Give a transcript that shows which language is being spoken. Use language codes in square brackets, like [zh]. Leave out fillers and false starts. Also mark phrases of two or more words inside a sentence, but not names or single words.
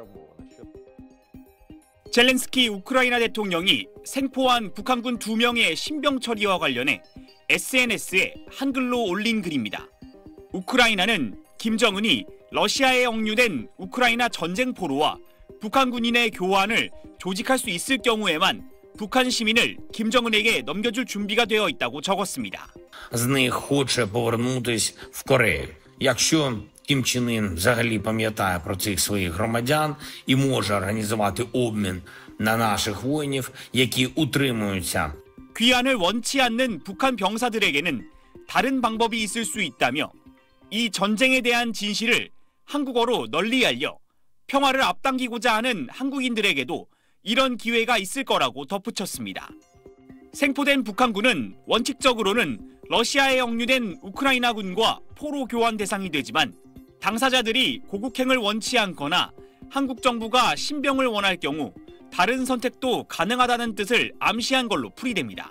[ko] 젤렌스키 우크라이나 대통령이 생포한 북한군 2명의 신병 처리와 관련해 SNS에 한글로 올린 글입니다. 우크라이나는 김정은이 러시아에 억류된 우크라이나 전쟁포로와 북한 군인의 교환을 조직할 수 있을 경우에만 북한 시민을 김정은에게 넘겨줄 준비가 되어 있다고 적었습니다. [uk] З них хоче повернутись в Корею. Якщо Кім Чен Ін взагалі пам'ятає про цих своїх громадян і може організувати обмін на наших воїнів, які утримуються. [ko] 귀환을 원치 않는 북한 병사들에게는 다른 방법이 있을 수 있다며 이 전쟁에 대한 진실을 한국어로 널리 알려 평화를 앞당기고자 하는 한국인들에게도 이런 기회가 있을 거라고 덧붙였습니다. 생포된 북한군은 원칙적으로는 러시아에 억류된 우크라이나군과 포로 교환 대상이 되지만 당사자들이 고국행을 원치 않거나 한국 정부가 신병을 원할 경우 다른 선택도 가능하다는 뜻을 암시한 걸로 풀이됩니다.